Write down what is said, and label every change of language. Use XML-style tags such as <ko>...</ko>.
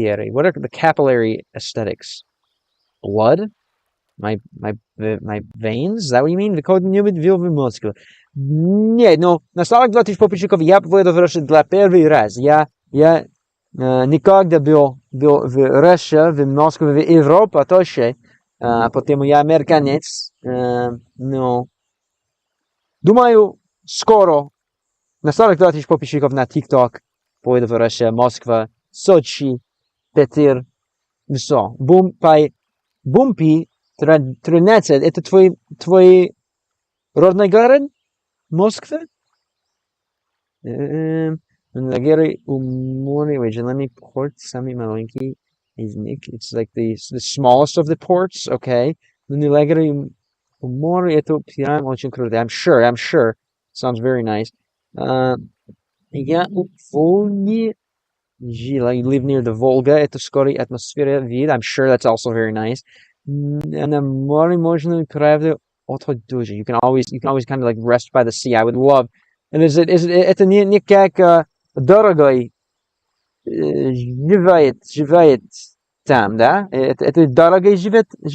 <en>What are the capillary aesthetics? Blood? My veins? Is that what you mean? The code</en> <ru>не видел в Москве. Нет, но на 42 тысяч подписчиков я поеду в Россию для первый раз. Я никогда был в России, в Москве, в Европе тоже, потому я американец, но думаю, скоро на 42 тысяч подписчиков на TikTok поеду в Россию, Москва, Сочи, Питер, все. Бумпи 13, это твой родной город? Москва? Лагеры у моря,</ru> <en>let me port</en> <ru>самый маленький из них.</ru> <en>It's like the smallest of the ports, okay.</en> <ru>Лагеры у моря, это прям очень круто.</ru> <en>I'm sure. Sounds very nice.</en> <ru>Я у Волги жила.</ru> <en>You live near the Volga.</en> <ru>Это скорее атмосфера вид.</ru> <en>I'm sure that's also very nice.</en> <ru>На море можно, правда, отдохнуть.</ru> <en>You can always kind of like rest by the sea. I would love.</en> <ru>And это не как дорогой живет там, да? Это дорогой живет</ru>